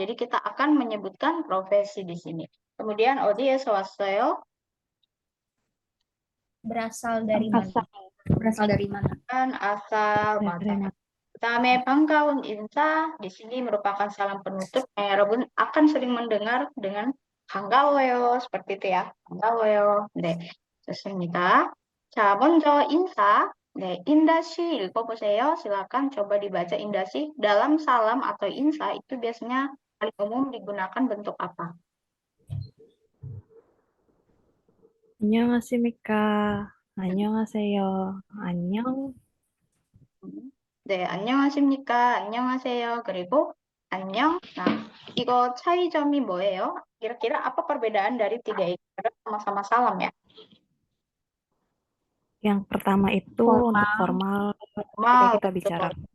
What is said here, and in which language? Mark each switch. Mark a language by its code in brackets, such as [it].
[id] Jadi kita akan menyebutkan profesi di sini. Kemudian [ko] 어디에서 왔어요? [id] Berasal dari mana? Berasal dari mana? Kan asal mata. Kami [ko] 반가운 인사 [id] di sini merupakan salam penutup yang [ko] 여러분 [id] akan sering mendengar dengan [ko] 반가워요 [id] seperti itu ya. [ko] 반가워요. 네, 좋습니다. 자, 먼저 인사. 네, 인다 씨 읽어보세요. [id] silakan coba dibaca 인다 씨. Dalam salam atau insa itu biasanya paling umum digunakan bentuk apa? [ko] 안녕하십니까. 안녕하세요. 안녕. 네, 안녕하십니까? 안녕하세요. 그리고 안녕. Nah, 이거 차이점이 뭐예요? [id] Kira-kira apa perbedaan dari tiga ini? Karena sama-sama salam ya. Yang pertama itu untuk formal, ketika kita bicara.